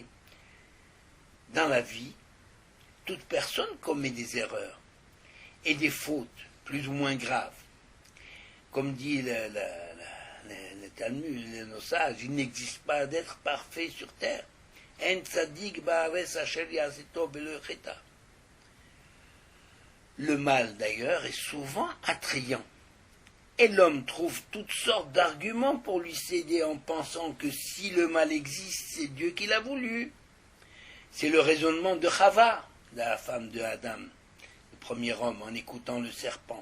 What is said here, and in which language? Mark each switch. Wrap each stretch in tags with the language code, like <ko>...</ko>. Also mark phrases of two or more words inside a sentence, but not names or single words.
<fr>Dans la vie, toute personne commet des erreurs et des fautes plus ou moins graves. Comme dit le Talmud, nos sages, il n'existe pas d'être parfait sur terre.</fr> <he>אין צדיק בארץ אשר יעשה טוב ולא יחטא.</he> <fr>Le mal, d'ailleurs, est souvent attrayant. Et l'homme trouve toutes sortes d'arguments pour lui céder en pensant que si le mal existe, c'est Dieu qui l'a voulu. C'est le raisonnement de Chava, la femme de Adam, le premier homme, en écoutant le serpent.</fr>